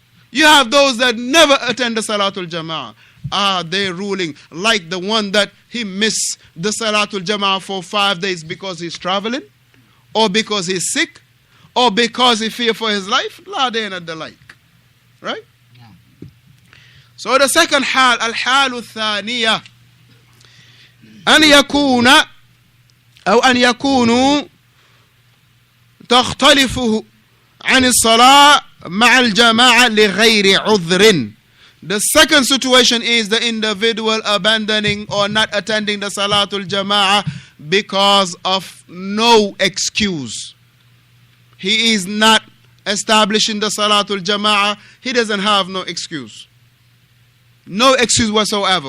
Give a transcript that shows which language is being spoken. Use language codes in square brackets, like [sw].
[en] You have those that never attend the Salatul Jama'ah. Are they ruling like the one that he missed the Salatul Jama'ah for 5 days because he's traveling? Or because he's sick? Or because he fears for his life? La, they are not the like. Right? Yeah. [ar] So the second hal, al-halu thaniya, أن يكون أو أن يكونوا تختلف عن الصلاة مع الجماعة لغير عذر. [en] The second situation is the individual abandoning or not attending the Salatul Jama'ah because of no excuse. He is not establishing the Salatul Jama'ah. He doesn't have no excuse. No excuse whatsoever.